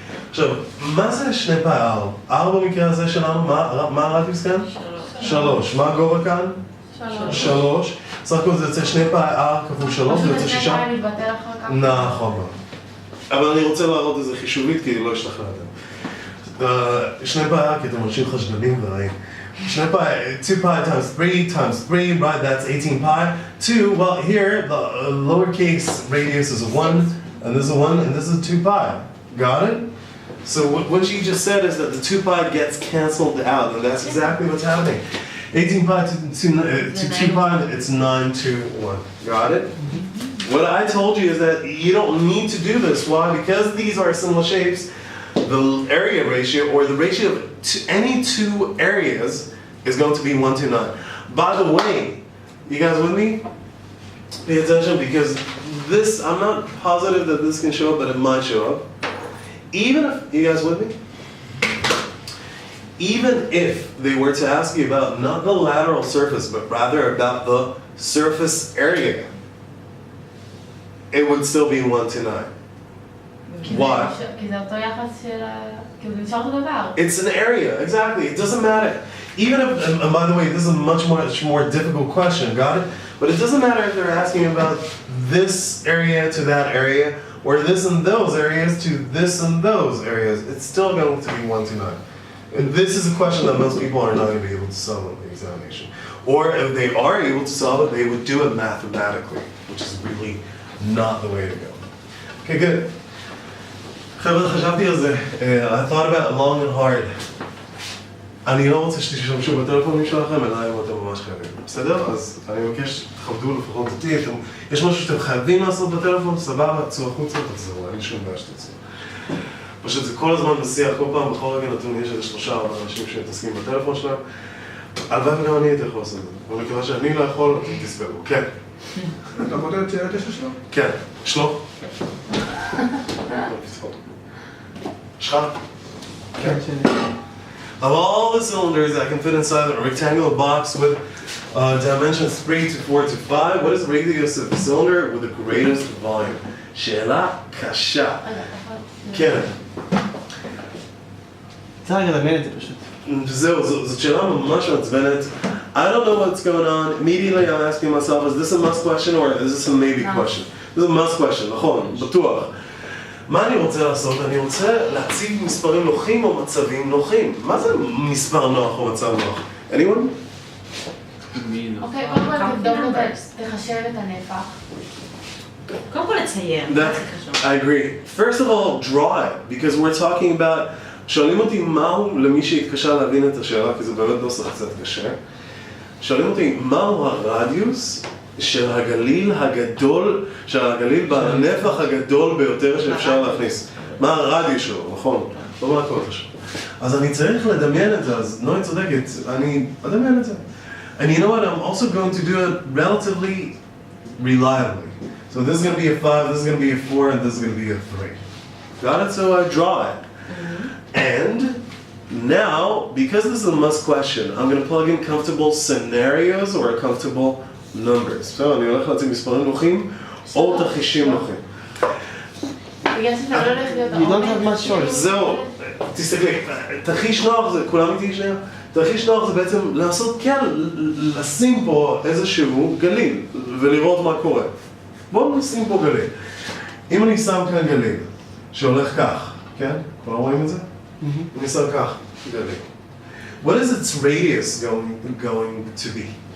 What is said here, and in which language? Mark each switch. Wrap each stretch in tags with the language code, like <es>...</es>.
<he>עכשיו, מה זה שני פאי R? R במקרה הזה שלנו, מה הרדיוס כאן? 3. מה הגובה כאן? 3. סך הכל זה יוצא שני פאי R כפול 3, זה יוצא 6. פשוט שני פאי מתבטל אחר כך. נכון. אבל אני רוצה להראות איזה חישובית כי לא השתכנעתם. שני פאי R כי אתם אנשים חשדנים ורעים. שני פאי,</he> <en>2 pi times 3, right, that's 18 pi. 2, well here, the lowercase radius is a 1, and this is a 1, and this is 2 pi. Got it? So what you just said is that the 2 pi gets canceled out, and that's exactly what's happening. 18 pi to 2 pi, it's 9 to 1. Got it? What I told you is that you don't need to do this. Why? Because these are similar shapes, the area ratio, or the ratio of any two areas, is going to be 1 to 9. By the way, you guys with me? Pay attention because this, I'm not positive that this can show up, but it might show up. Even if, you guys with me? Even if they were to ask you about not the lateral surface, but rather about the surface area, it would still be 1 to 9. Why?</en> <he>כי זה אותו יחס של כאילו זה נשאר אותו דבר.</he> <en>It's an area, exactly. It doesn't matter. Even if, and by the way, this is a much more difficult question, got it? But it doesn't matter if they're asking about this area to that area, or this and those areas to this and those areas. It's still going to be 1 to 9. And this is a question that most people are not going to be able to solve in the examination. Or if they are able to solve it, they would do it mathematically, which is really not the way to go. Okay, good.</en> <he>חבר'ה, חשבתי על זה.</he> <en>I thought about it long and hard.</en> <he>אני לא רוצה שתשתמשו בטלפונים שלכם, אלא אם אתם ממש חייבים. בסדר? אז אני מבקש, תכבדו לפחות אותי. יש משהו שאתם חייבים לעשות בטלפון, סבבה, צאו החוצה, תחזרו. אין שום בעיה שתצאו. פשוט זה כל הזמן בשיח, כל פעם, בכל רגע נתון, יש איזה 3-4 אנשים שמתעסקים בטלפון שלהם. הלוואי וגם אני הייתי יכול לעשות את זה. ומכיוון שאני לא יכול, אתם תסבלו. כן. אתה מודד את שאלה 9 שלו? כן. שלו? שלך? כן, שלי.</he> <en>Of all the cylinders that can fit inside a rectangular box with dimensions 3 to 4 to 5, what is the radius of the cylinder with the greatest volume?</en> <he>שאלה קשה. כן. צריך רגע לדמיין את זה פשוט. זהו, זאת שאלה ממש מעצבנת.</he> <en>I don't know what's going on. Immediately I'm asking myself, is this a must question or is this a maybe question? This is a must question,</en> <he>נכון, בטוח. מה אני רוצה לעשות? אני רוצה להציב מספרים נוחים או מצבים נוחים. מה זה מספר נוח או מצב נוח?</he> <en>anyone?</en> <he>אוקיי, קודם כל תבדוק את זה, תחשב את הנפח. קודם כל לצייר.</he> <en>I agree. First of all, draw it, because we're talking about...</en> <he>שואלים אותי מהו, למי שהתקשה להבין את השאלה, כי זה באמת נוסח קצת קשה. שואלים אותי מהו הרדיוס של הגליל הגדול, של הגליל בנפח הגדול ביותר שאפשר להכניס. מה הרדיוס שלו, נכון? לא מה הכל חשוב. אז אני צריך לדמיין את זה, אז נוי צודקת, אני אדמיין את זה.</he> <en>And you know what, I'm also going to do it relatively reliably. So this is going to be a 5, this is going to be a 4, and this is going to be a 3. Got it? So I draw it. And now, because this is a must question, I'm going to plug in comfortable scenarios or comfortable numbers.</en> <he>So, אני הולך להציג מספרים נוחים או תרחישים נוחים. בגלל שאתה לא הולך להיות</he> <en>You don't have much choice.</en> <he>זהו, תסתכלי, תרחיש נוח זה, כולם איתי שנייה? תרחיש נוח זה בעצם לעשות, כן, לשים פה איזשהו גליל ולראות מה קורה. בואו נשים פה גליל. אם אני שם כאן גליל שהולך כך, כן? כולם רואים את זה? אני שם כך, גליל.</he> <en>What is its radius going to be?</en>